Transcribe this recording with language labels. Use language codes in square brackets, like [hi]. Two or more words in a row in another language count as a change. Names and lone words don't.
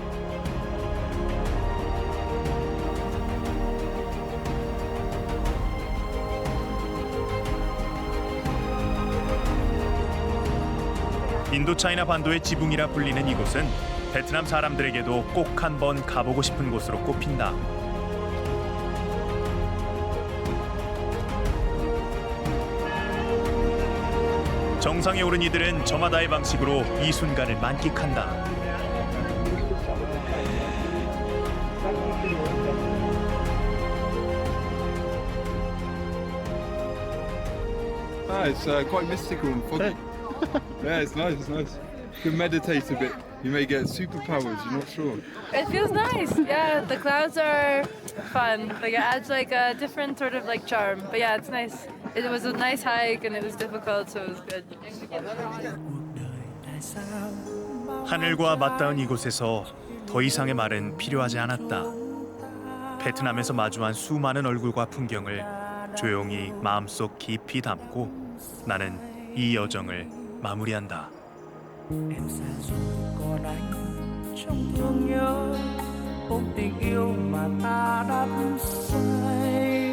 [ko] 인도차이나 반도의 지붕이라 불리는 이곳은 베트남 사람들에게도 꼭 한번 가보고 싶은 곳으로 꼽힌다. 정상에 오른 이들은 저마다의 방식으로 이 순간을 만끽한다. [en] It's quite mystical and foggy. Yeah, it's nice, it's nice. You can meditate a bit. You may get superpowers, you're not sure. It feels nice. Yeah, the clouds are fun. Like it adds like a different sort of like charm. But yeah, it's nice. It was a nice hike and it was difficult, so it was good. [ko] 하늘과 맞닿은 이곳에서 더 이상의 말은 필요하지 않았다. 베트남에서 마주한 수많은 얼굴과 풍경을 조용히 마음속 깊이 담고 나는 이 여정을 마무리한다. [vi] Em xa rồi còn anh trong thương nhớ ôm tình yêu mà ta đắm say.